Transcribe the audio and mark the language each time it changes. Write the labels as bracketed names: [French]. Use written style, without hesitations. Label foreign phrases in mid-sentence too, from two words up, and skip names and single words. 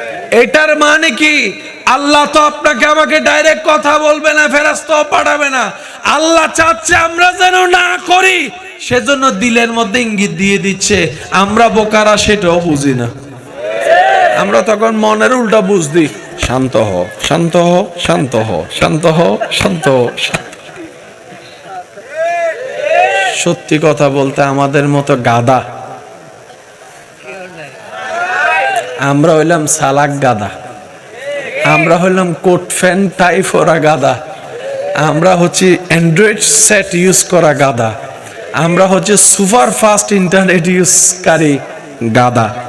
[Bangla] এটার মানে কি? আল্লাহ তো আপনাকে আমাকে ডাইরেক্ট কথা বলবে না, ফেরেশতাও পাঠাবে না। আল্লাহ চাচ্ছে আমরা যেন না করি, সেজন্য দিলের মধ্যে ইঙ্গিত দিয়ে দিচ্ছে। আমরা বোকারা সেটাও বুঝি না, আমরা তখন মনের উল্টা বুঝ দিই, শান্ত হ, শান্ত হ, শান্ত হ, শান্ত হ, শান্ত হ। সত্যি কথা বলতে আমাদের মতো গাদা, আমরা হইলাম সালাক গাদা, আমরা হইলাম কোট ফ্যান টাইপ ওরা গাদা, আমরা হচ্ছে [English] Android set use [Bangla] করা গাদা, আমরা হচ্ছে [English] super fast internet [Bangla] ইউজকারী গাদা।